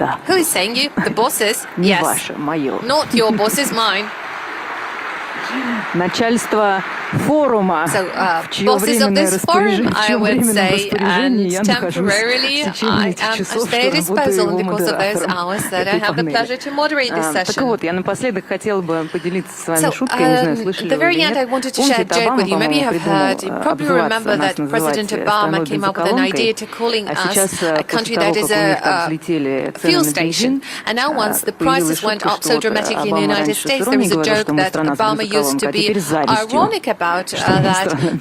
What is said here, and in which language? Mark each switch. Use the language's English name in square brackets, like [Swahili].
[English] Who is saying you? The bosses? Yes. Not your bosses, mine. [Russian] Начальство форума, [English] bosses of this forum, I would say, and temporarily I am at their disposal in the course of those hours that I have the pleasure to moderate this session. [Russian] Так вот, я напоследок хотела бы поделиться с вами шуткой, не знаю, слышали [English] At the very end, I wanted to share a joke with you. Maybe you have heard, you probably remember that President Obama came up with an idea to calling us a country that is a fuel station. And now once the prices went up so dramatically in the United States, there is a joke that Obama used to be ironic about that.